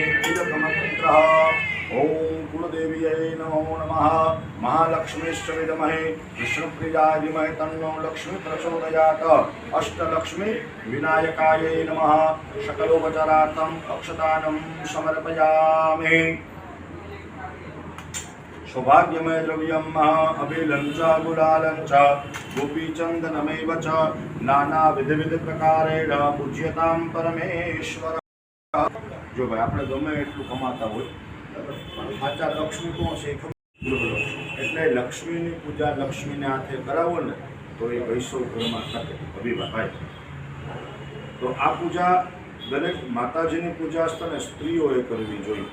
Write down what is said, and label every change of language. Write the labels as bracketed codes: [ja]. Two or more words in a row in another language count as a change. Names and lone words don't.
[sa] તિલકમંત્રઃ ઓમ કુળદેવીયે નમો નમઃ. મહાલક્ષ્મીશ્ચ વિદ્મહે વિષ્ણુપ્રિયાય ધીમહિ તન્નો લક્ષ્મી પ્રચોદયાત. અષ્ટલક્ષ્મી વિનાયકાય નમઃ. સકલોપચારાર્થમ અક્ષતાનમ સમર્પયામિ. सौभाग्यमय द्रव्यम अभिलं च गुलालं च गोपीचंदनमेव च नाना विध विध प्रकारेण पूज्यतां परमेश्वर. [gu] જો ભાઈ આપણે ગમે એટલું કમાતા હોય પણ સાચા લક્ષ્મી કોણ છે એટલે લક્ષ્મીની પૂજા લક્ષ્મીને હાથે કરાવો ને તો એ વૈસવ ઘરમાં થશે. અભિભાઈ તો આ પૂજા દરેક માતાજીની પૂજા છે સ્ત્રીઓએ કરવી જોઈએ.